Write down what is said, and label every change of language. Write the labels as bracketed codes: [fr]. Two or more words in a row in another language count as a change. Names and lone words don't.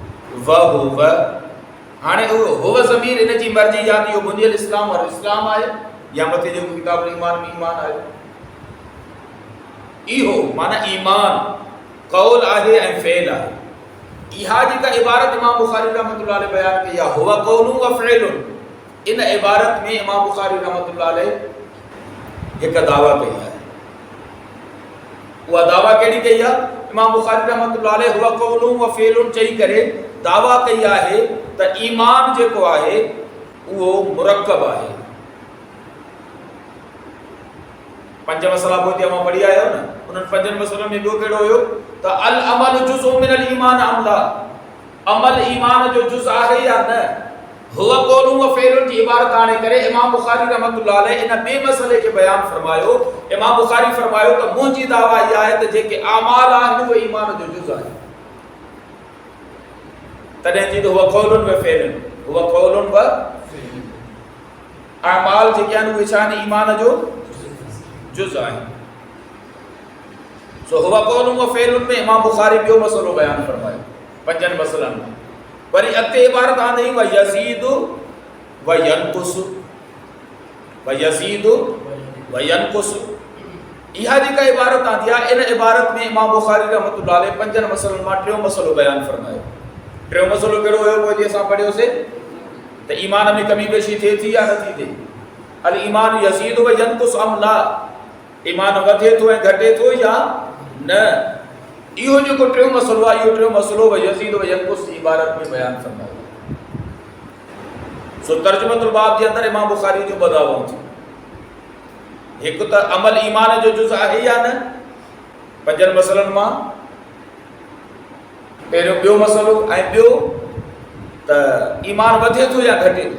[ar] و هو, [sd] हाणे हुव ज़मीर इन जी मर्ज़ी या त इहो बुनियल इस्लाम और इस्लाम आहे या मथे जो किताबुल ईमान में ईमान आहे। इहो माना ईमान कौल आहे ऐं फ़ेल आहे। इहा जेका इबारत इमाम बुखारी रहमतुल्लाह अलैह बयान कई आहे, [ar] هو قول وفعل, [sd] इन इबारत में इमाम बुखारी रहमतुल्लाह अलैह हिकु दावा कई आहे। उहा दावा कहिड़ी कई आहे? इमाम बुखारी रहमतुल्लाह अलैह [ar] هو قول وفعل [sd] चई करे दावा कई आहे त ईमान जेको आहे उहो मुरक्कब आहे। 5 मसला पोइ मां पढ़ी आयो न, उन्हनि 5 मसलनि में ॿियो कहिड़ो हुयो त [ar] العمل جزء من الإيمان أم لا, [sd] अमल ईमान जो जुज़ आहे या न। [ar] هو قول وفعل [sd] जी इबारत आणे करे इमाम बुखारी रहमतुल्लाह अलैह इन ॿिए मसले खे बयान फरमायो। इमाम बुखारी फरमायो त मुंहिंजी दावा इहा आहे त जेके आमाल आहिनि उहे ईमान जो जुज़ आहे। तॾहिं जी त [ar] هو قول وفعل، هو قول وفعل, [sd] आमाल जेके आहिनि उहे छा आहिनि? ईमान जो जुज़ आहे। सो [ar] هو قول وفعل [sd] में इमाम बुखारी ॿियो मसलो बयान फरमायो 5 मसलनि में। वरी अॻिते इबारत आंदी [ar] ويزيد وينقص، ويزيد وينقص. [sd] इहा जेका इबारत आंदी आहे, इन इबारत में इमाम बुखारी रहमतुल्लाह अलैह 5 मसलनि मां टियों मसलो बयान फरमायो। टियों मसलो कहिड़ो हुयो? पोइ असां पढ़ियोसीं त ईमान में कमी पेशी थिए थी या नथी थिए। [ar] الإيمان يزيد وينقص أم لا, [sd] ईमान वधे थो ऐं घटे थो या न। इहो जेको टियों मसलो आहे, इहो टियों मसलो [ar] ويزيد وينقص [sd] इबारत में बयान फरमायो। सो तर्जुमतुल बाब जे अंदरि इमाम बुखारी जो 2 दावाऊं थियूं। हिकु त अमल ईमान जो जुज़ आहे या न 5 मसलनि मां, पहिरियों ॿियो मसलो, ऐं ॿियो त ईमान वधे थो या घटे थो।